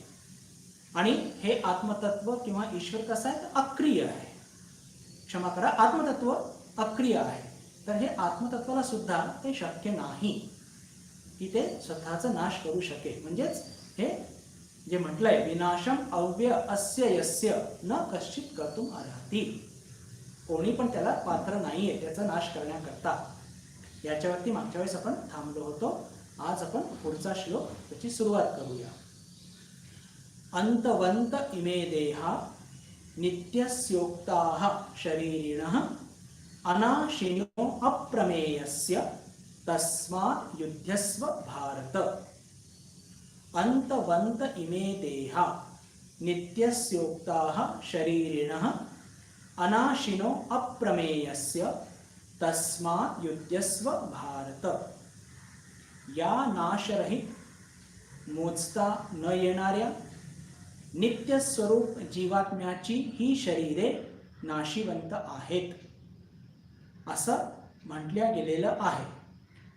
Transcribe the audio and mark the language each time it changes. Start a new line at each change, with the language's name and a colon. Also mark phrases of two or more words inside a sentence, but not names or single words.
Marathi: आणि हे आत्मतत्व किंवा ईश्वर कसं आहे तर अक्रिय आहे. क्षमा करा, आत्मतत्व अक्रिय आहे. तर हे आत्मतत्वाला सुद्धा ते शक्य नाही की ते स्वतःचा नाश करू शकेल. म्हणजेच हे जे म्हटलंय
Sanskrit: विनाशम अव्यय अस्य यस्य न कश्चित कर्तुम अर्हति,
Marathi: कोणी पण त्याला पात्र नाहीये त्याचा नाश करण्याकरता. याच्यावरती मागच्या वेळेस आपण थांबलो होतो. आज आपण पुढचा श्लोक त्याची सुरुवात करूया.
Sanskrit: अंतवंत इमे देहा नित्यस्योक्ताः शरीरिणः अनाशिनो अप्रमेयस्य तस्मात् युध्यस्व भारत. अंतवंत इमे देहा नित्यस्योक्ताः शरीरिणः अनाशिनो अप्रमेयस्य तस्मात् युध्यस्व भारत.
Marathi: या नाशरहित, मोजता न येणाऱ्या नित्यस्वरूप जीवात्म्याची ही शरीरे नाशिवंत आहेत असं म्हटल्या गेलेलं आहे.